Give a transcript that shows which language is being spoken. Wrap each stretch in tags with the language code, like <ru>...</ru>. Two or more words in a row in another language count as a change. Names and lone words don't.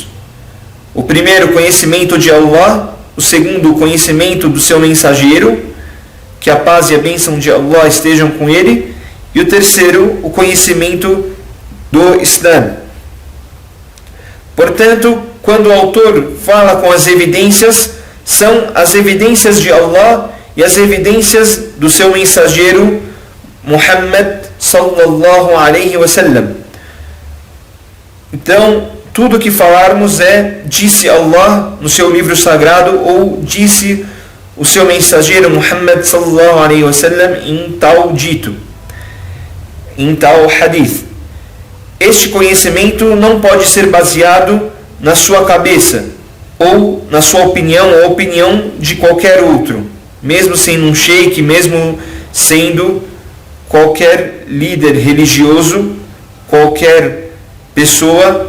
<pt>O primeiro, conhecimento de Allah. O segundo, o conhecimento do seu mensageiro, que a paz e a bênção de Allah estejam com ele. E o terceiro, o conhecimento do Islã. Portanto, quando o autor fala com as evidências, são as evidências de Allah e as evidências do seu mensageiro Muhammad</pt> <ar>صلى الله عليه وسلم.</ar> <pt>Então, tudo que falarmos é: disse Allah no seu livro sagrado, ou disse o seu mensageiro Muhammad</pt> <ar>صلى الله عليه وسلم</ar> <pt>em tal dito, em tal hadith. Este conhecimento não pode ser baseado na sua cabeça, ou na sua opinião, ou opinião de qualquer outro, mesmo sendo um sheikh, mesmo sendo qualquer líder religioso, qualquer pessoa.</pt>